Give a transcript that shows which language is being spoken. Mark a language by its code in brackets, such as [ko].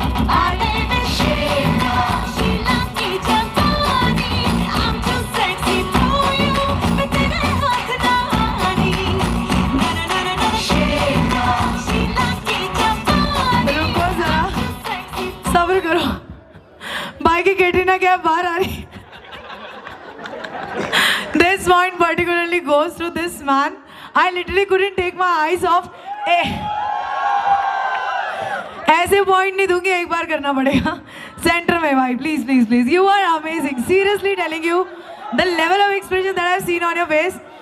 [en] I live in Sheila, Sheila की जवानी। I'm too sexy for you, [hi] मैं तेरे हाथ ना आनी। ना ना ना ना ना Sheila, Sheila की जवानी। रुको जरा, सब्र करो। भाई की कैटरीना कैफ बाहर आ रही। [en] This point particularly goes to this man. I literally couldn't take my eyes off. [hi] ऐसे पॉइंट नहीं दूंगी, एक बार करना पड़ेगा। सेंटर में भाई, please please please. [en] You are amazing. Seriously telling you, the level of expression that I've seen on your face.